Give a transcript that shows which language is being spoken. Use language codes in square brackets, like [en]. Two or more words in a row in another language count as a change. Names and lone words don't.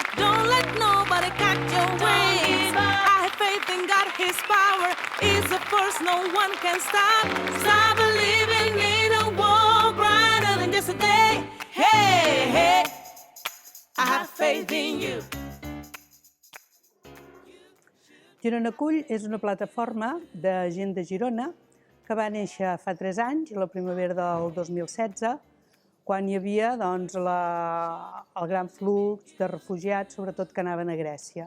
[en] Don't let nobody catch your way. I have faith in God, His power is the force no one can stop. Stop believing in a world brighter than just a day. Hey, hey, I have faith in you. [ca] Girona Acull és una plataforma de gent de Girona que va néixer fa 3 anys, a la primavera del 2016, quan hi havia doncs, el gran flux de refugiats, sobretot que anaven a Grècia.